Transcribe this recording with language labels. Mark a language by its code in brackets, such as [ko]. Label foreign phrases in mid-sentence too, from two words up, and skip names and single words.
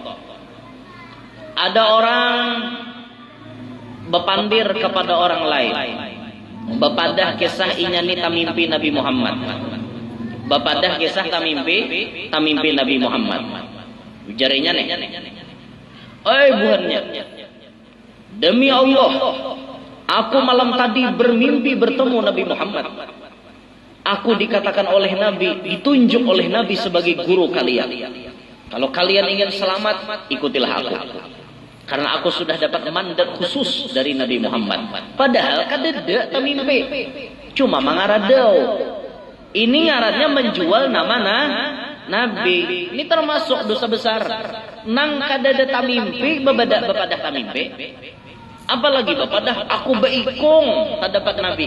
[bjn] Ada orang bepandir kepada orang lain, bepadah kisah inya ni tamimpi Nabi Muhammad, bepadah kisah tamimpi Nabi Muhammad. Jarinya nih, buhannya, demi Allah, [id] aku malam tadi bermimpi bertemu Nabi Muhammad. Aku dikatakan oleh Nabi, ditunjuk oleh Nabi sebagai guru kalian. Kalau kalian ingin selamat, ikutilah aku. Karena aku sudah dapat mandat khusus dari Nabi Muhammad. [bjn] Padahal kadeda tamimpi. Cuma mangaradau. Ini ngarannya menjual nama Nabi. Ini termasuk dosa besar. Nang kadeda tamimpi bepadah tamimpi. Apalagi bepadah aku beikung tak dapat Nabi.